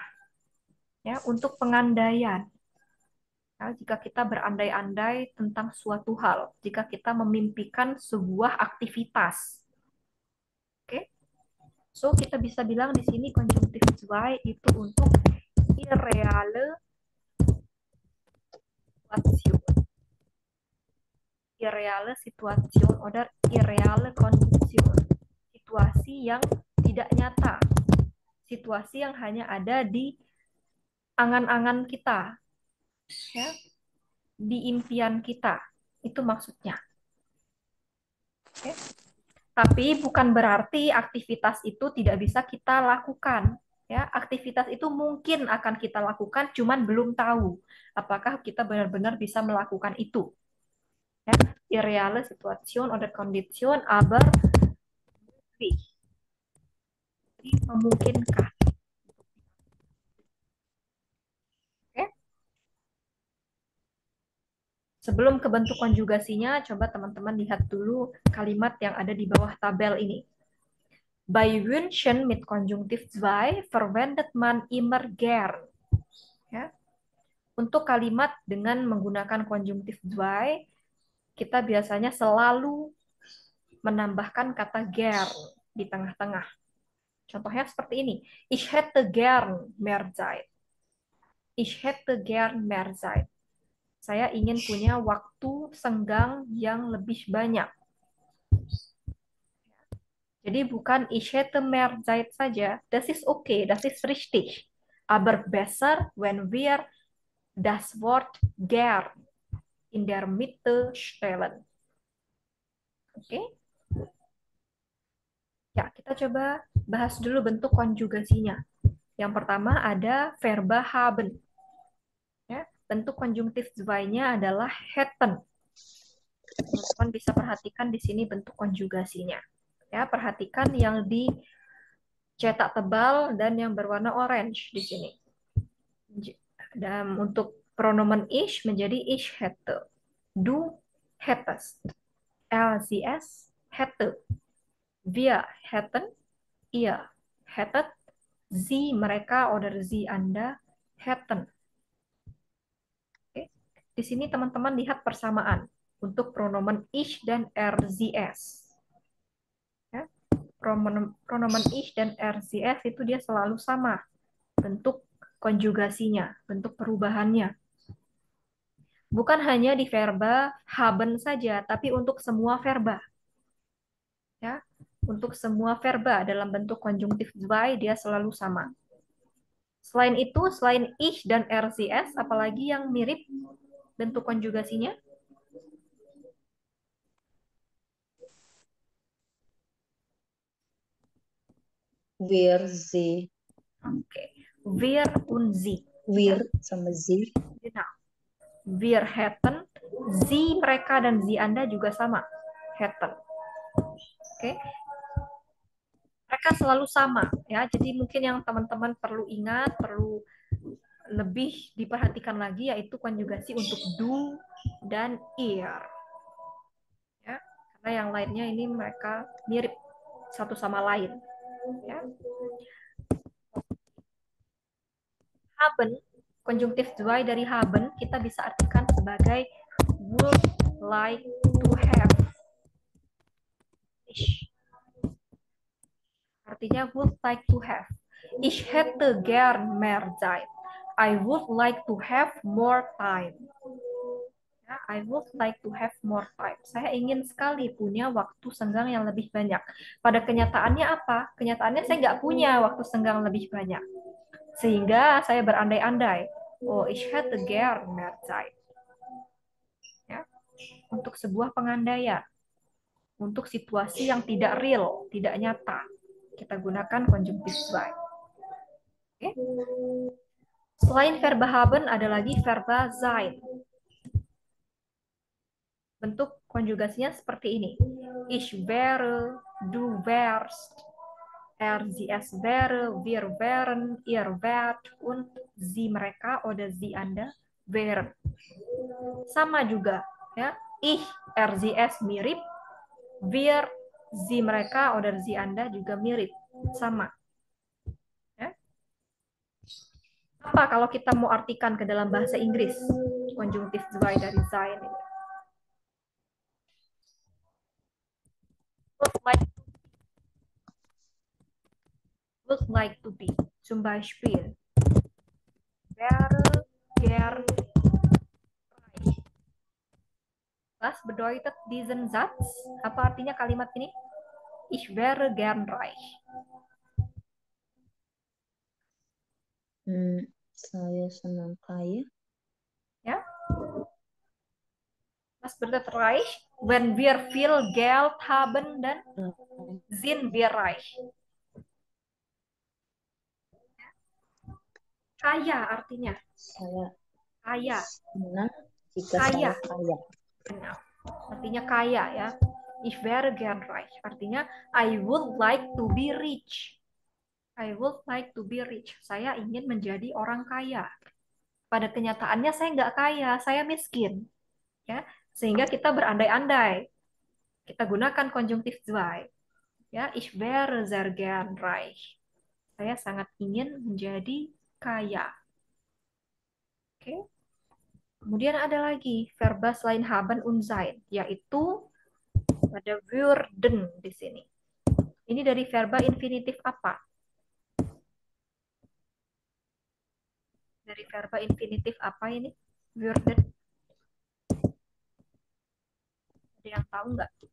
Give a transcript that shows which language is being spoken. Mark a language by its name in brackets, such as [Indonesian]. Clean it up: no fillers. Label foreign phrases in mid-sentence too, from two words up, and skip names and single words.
[Indonesian] Ya, untuk pengandaian. Ya, jika kita berandai-andai tentang suatu hal, jika kita memimpikan sebuah aktivitas. Oke? So, kita bisa bilang di sini konjungtif zwei itu untuk [German] irreale Situation. Irreale Situation oder irreale Kondition. [Indonesian] Situasi yang tidak nyata. Situasi yang hanya ada di angan-angan kita. Ya, di impian kita. Itu maksudnya. Oke. Tapi bukan berarti aktivitas itu tidak bisa kita lakukan. Ya, aktivitas itu mungkin akan kita lakukan, cuman belum tahu apakah kita benar-benar bisa melakukan itu. Ya, [German] irreale Situation oder Kondition, aber möglich. [Indonesian] Jadi memungkinkan. Oke. Sebelum ke bentuk konjugasinya, coba teman-teman lihat dulu kalimat yang ada di bawah tabel ini. [German] Bei Wünschen mit Konjunktiv zwei verwendet man immer gern. [Indonesian] Ya. Untuk kalimat dengan menggunakan konjungtif zwei, kita biasanya selalu menambahkan kata gern di tengah-tengah. Contohnya seperti ini. [German] Ich hätte gern mehr Zeit. Ich hätte gern mehr Zeit. [Indonesian] Saya ingin punya waktu senggang yang lebih banyak. Jadi bukan [German] ich hätte mehr Zeit [Indonesian] saja. [German] Das ist okay, das ist richtig. Aber besser, wenn wir das Wort gern in der Mitte stellen. [Indonesian] Oke? Ya, kita coba bahas dulu bentuk konjugasinya. Yang pertama ada verba haben. Ya, bentuk konjungtif zwei-nya adalah hätten. Teman-teman bisa perhatikan di sini bentuk konjugasinya. Ya, perhatikan yang dicetak tebal dan yang berwarna orange di sini. Dan untuk pronomen ich menjadi [German] ich hätte. Du hättest. Er, sie, es hätte. Wir hätten. Ihr hättet. Sie, mereka, oder sie, Anda hätten. [Indonesian] Di sini teman-teman lihat persamaan untuk pronomen ich dan RZS. Ya. Pronomen ich dan RZS itu dia selalu sama bentuk konjugasinya, bentuk perubahannya. Bukan hanya di verba haben saja, tapi untuk semua verba. Ya, untuk semua verba dalam bentuk konjungtif zwei dia selalu sama. Selain itu, selain ich dan RCS, apalagi yang mirip bentuk konjugasinya? [German] Wir sie. Oke. Wir und sie. Wir sama sie. [Indonesian] Nah, [German] wir hätten, [Indonesian] sie mereka dan sie Anda juga sama. Hätten. Oke. Mereka selalu sama ya. Jadi mungkin yang teman-teman perlu ingat, perlu lebih diperhatikan lagi yaitu konjugasi untuk do dan ihr. Ya. Karena yang lainnya ini mereka mirip satu sama lain. Ya. Haben, konjungtif zwei dari haben kita bisa artikan sebagai [English] would like to have. [Indonesian] Artinya [English] would like to have. [German] Ich hätte gern mehr Zeit. [English] I would like to have more time. Ya, I would like to have more time. [Indonesian] Saya ingin sekali punya waktu senggang yang lebih banyak. Pada kenyataannya apa? Kenyataannya saya nggak punya waktu senggang lebih banyak. Sehingga saya berandai-andai. [German] Oh, ich hätte gern mehr Zeit. [Indonesian] Ya, untuk sebuah pengandaian. Untuk situasi yang tidak real, tidak nyata. Kita gunakan konjungtif zwei. Oke. Selain verba haben, ada lagi verba sein. Bentuk konjugasinya seperti ini. [German] Ich wäre, du wärst, sie es wäre, wir wären, ihr wärt, und sie mereka oder sie Anda wären. [Indonesian] Sama juga. Ya. [German] Ich, sie es [Indonesian] mirip, [German] wir, sie [Indonesian] mereka [German] oder sie [Indonesian] Anda juga mirip. Sama. Ya. Apa kalau kita mau artikan ke dalam bahasa Inggris konjungtif zwei dari sein ini? [English] Would like to be. [German] Zum Beispiel. Wäre gern reich. Was bedeutet diesen Satz? [Indonesian] Apa artinya kalimat ini? [German] Ich wäre gern reich. [Indonesian] Saya senang kaya. Ya. [German] Was bedeutet reich? When wir viel Geld haben, dann sind wir reich. [Indonesian] Kaya artinya. Saya kaya. Senang jika Kaya. saya kaya. Benar. Artinya kaya ya. [German] Ich wäre gern reich. [Indonesian] Artinya [English] I would like to be rich. I would like to be rich. [Indonesian] Saya ingin menjadi orang kaya. Pada kenyataannya saya nggak kaya, saya miskin. Ya, sehingga kita berandai-andai. Kita gunakan konjungtif zwei. [German] Ya, ich wäre sehr gern reich. [Indonesian] Saya sangat ingin menjadi kaya. Oke. Kemudian ada lagi verba selain [German] haben und sein, [Indonesian] yaitu ada würden di sini. Ini dari verba infinitif apa? Dari verba infinitif apa ini? Würden. Ada yang tahu nggak?